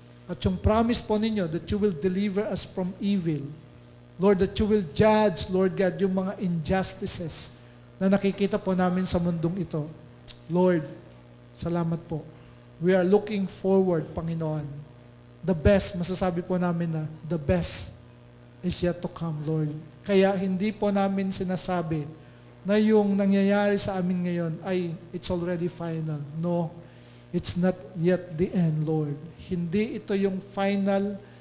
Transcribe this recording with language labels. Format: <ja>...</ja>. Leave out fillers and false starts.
<tl>At yung promise po ninyo</tl> <en>that you will deliver us from evil.</en> <tl>Lord,</tl> <en>that you will judge,</en> <tl>Lord God, yung mga injustices na nakikita po namin sa mundong ito.</tl> <en>Lord,</en> <tl>salamat po.</tl> <en>We are looking forward, Panginoon. The best,</en> <tl>masasabi po namin na</tl> <en>the best is yet to come, Lord.</en> <tl>Kaya hindi po namin sinasabi na yung nangyayari sa amin ngayon ay</tl> <en>it's already final. No, it's not yet the end, Lord.</en> <tl>Hindi ito yung final,</tl>